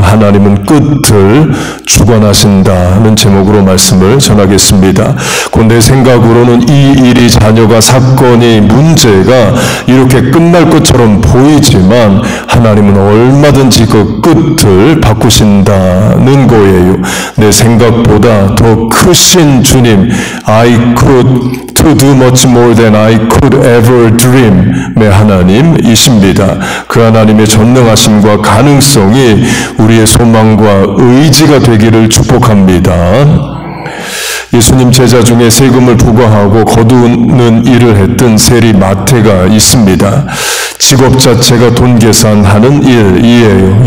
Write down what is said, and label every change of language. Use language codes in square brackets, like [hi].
[ko] 하나님은 끝을 주관하신다는 제목으로 말씀을 전하겠습니다. 내 생각으로는 이 일이, 자녀가, 사건이, 문제가 이렇게 끝날 것처럼 보이지만 하나님은 얼마든지 그 끝을 바꾸신다는 거예요. 내 생각보다 더 크신 주님, [en] I could to do much more than I could ever dream의 [ko] 하나님이십니다. 그 하나님의 전능하심과 가능성이 우리의 소망과 의지가 되기를 축복합니다. 예수님 제자 중에 세금을 부과하고 거두는 일을 했던 세리 마태가 있습니다. 직업 자체가 돈 계산하는 일이에요.